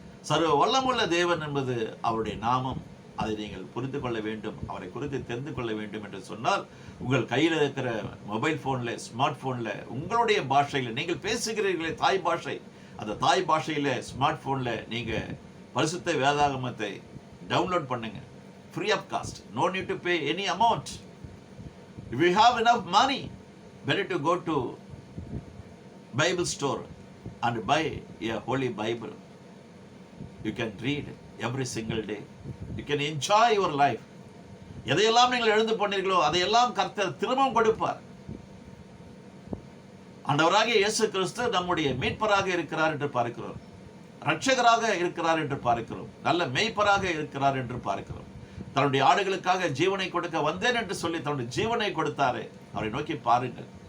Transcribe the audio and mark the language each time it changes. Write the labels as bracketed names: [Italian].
[Tamil] சர்வ வல்லமுள்ள தேவன் என்பது அவருடைய நாமம். அதை நீங்கள் புரிந்து கொள்ள வேண்டும், அவரை குறித்து தெரிந்து கொள்ள வேண்டும் என்று சொன்னால், உங்கள் கையில் இருக்கிற மொபைல் போன்ல, ஸ்மார்ட் போன்ல, உங்களுடைய பாஷையில் நீங்கள் பேசுகிறீர்களே தாய் பாஷை, அந்த தாய் பாஷையில ஸ்மார்ட் போன்ல நீங்க பரிசுத்த வேதாகமத்தை டவுன்லோட் பண்ணுங்க. [English] Free of cost, no need to pay any amount. If you have enough money, better to go to Bible store and buy a holy Bible. You can read every single day. You can enjoy your life. [Tamil] எதையெல்லாம் நீங்கள் எழுந்து போனீர்களோ அதையெல்லாம் கர்த்தர் திரும்பவும் கொடுப்பார். ஆண்டவராகிய இயேசு கிறிஸ்து நம்முடைய மீட்பராக இருக்கிறார் என்று பார்க்கிறோம், இரட்சகராக இருக்கிறார் என்று பார்க்கிறோம், நல்ல மேய்ப்பராக இருக்கிறார் என்று பார்க்கிறோம். தன்னுடைய ஆடுகளுக்காக ஜீவனை கொடுக்க வந்தேன் என்று சொல்லி தன்னுடைய ஜீவனை கொடுத்தாரே. அவரை நோக்கி பாருங்கள்.